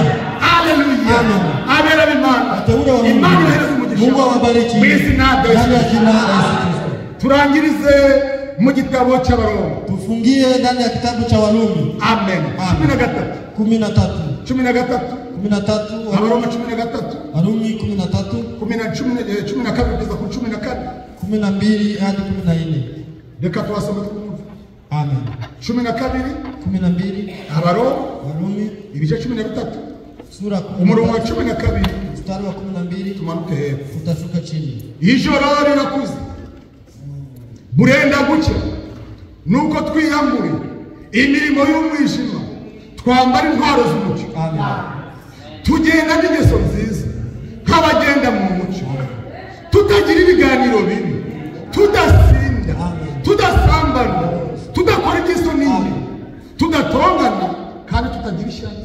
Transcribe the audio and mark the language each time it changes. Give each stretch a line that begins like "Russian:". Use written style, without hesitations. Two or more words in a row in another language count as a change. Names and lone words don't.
Kinyarwanda: Haleluya Amen. abera b'Imana
Swahili: Wateule wa Mungu,
Kinyarwanda: Imana ihereze umugisha
Swahili: Mungu awabariki
Kinyarwanda: mu izina rya
Swahili: ndani ya Yesu. jina la Yesu Kristo.
Kinyarwanda: turangirize mu gitabo cy'abaroma
Swahili: Tufungie ndani ya kitabu cha Warumi amen 13
Kinyarwanda: 13 abaroma 13
Swahili: Warumi 13
Kinyarwanda: 12 kugeza ku 14
Swahili: 12 hadi 14.
Kinyarwanda: reka twasome twumve Amen. 12 12 abaroma
Swahili: Warumi
Kinyarwanda: ibice 13
Swahili: sura
Kinyarwanda: umurongo wa 13 12
Swahili: mstari wa 12
Kinyarwanda: tumanuke hepfo
Swahili: utashuka chini.
Kinyarwanda: ijoro rirakuze burenda gucya nuko twiyambure imirimo y'umwijima twambara intwaro z'umucyo Amen. tugenda n'ingeso nziza nk'abagenda mu mucyo tutagira ibiganiro bibi tudasinda tudasambana tudakora ingeso nini tudatongana kandi tutagira ishyari